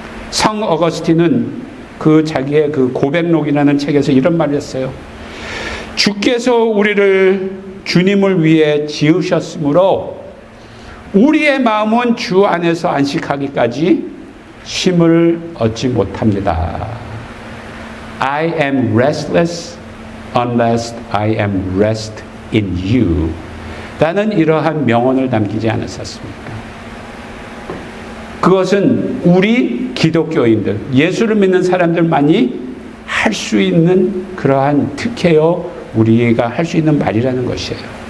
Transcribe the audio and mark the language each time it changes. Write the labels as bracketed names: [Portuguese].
[Korean] 성 어거스틴은 자기의 고백록이라는 책에서 이런 말을 했어요. 주께서 우리를 주님을 위해 지으셨으므로 우리의 마음은 주 안에서 안식하기까지 쉼을 얻지 못합니다. [English] I am restless unless I am rest in you. [Korean] 라는 이러한 명언을 남기지 않았었습니까? 그것은 우리 기독교인들, 예수를 믿는 사람들만이 할 수 있는 그러한 특혜요, 우리가 할 수 있는 말이라는 것이에요.